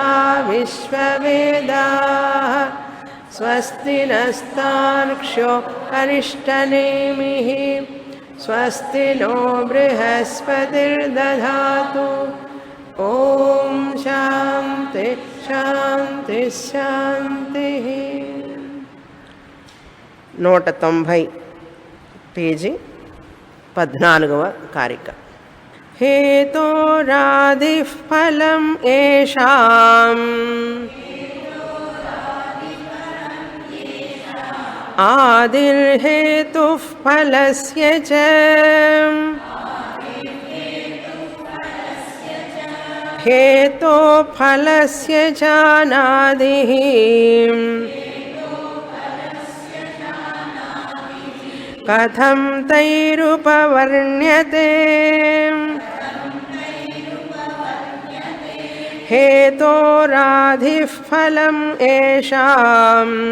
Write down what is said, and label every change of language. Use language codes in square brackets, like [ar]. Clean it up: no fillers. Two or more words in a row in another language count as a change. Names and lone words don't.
[sa] विश्ववेदाः स्वस्ति नस्तार्क्ष्यो अरिष्टनेमिः स्वस्ति नो बृहस्पतिर्दधातु ॐ शान्ति शान्ति शान्तिः 190 [te] పేజీ 14వ కారిక [sa] हेतोरादिः फलं येषाम् आदिर्हेतुः फलस्य च हेतो फलस्य चानादिः कथं तैरुपवर्ण्यते हेतोरादिः फलं येषाम्